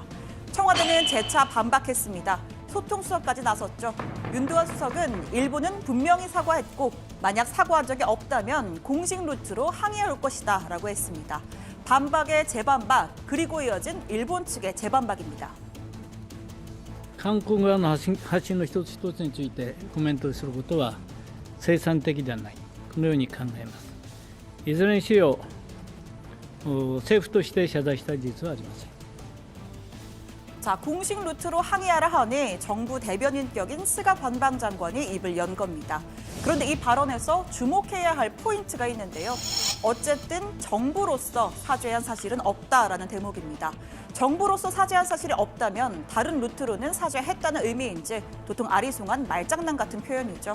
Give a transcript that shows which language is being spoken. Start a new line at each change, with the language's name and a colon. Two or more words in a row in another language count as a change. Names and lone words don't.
Korean: 청와대는 재차 반박했습니다. 소통 수석까지 나섰죠. 윤두환 수석은 일본은 분명히 사과했고 만약 사과한 적이 없다면 공식 루트로 항의해 올 것이다 라고 했습니다. 반박에 재반박, 그리고 이어진 일본 측의 재반박입니다.
Japanese: 韓国側の発信の一つ一つについてコメントすることは生産的ではない、このように考えます。いずれにしろ政府として謝罪した事実はありません。
Korean: 자, 공식 루트로 항의하라 하니 정부 대변인격인 스가 관방장관이 입을 연 겁니다. 그런데 이 발언에서 주목해야 할 포인트가 있는데요. 어쨌든 정부로서 사죄한 사실은 없다라는 대목입니다. 정부로서 사죄한 사실이 없다면 다른 루트로는 사죄했다는 의미인지 도통 아리송한 말장난 같은 표현이죠.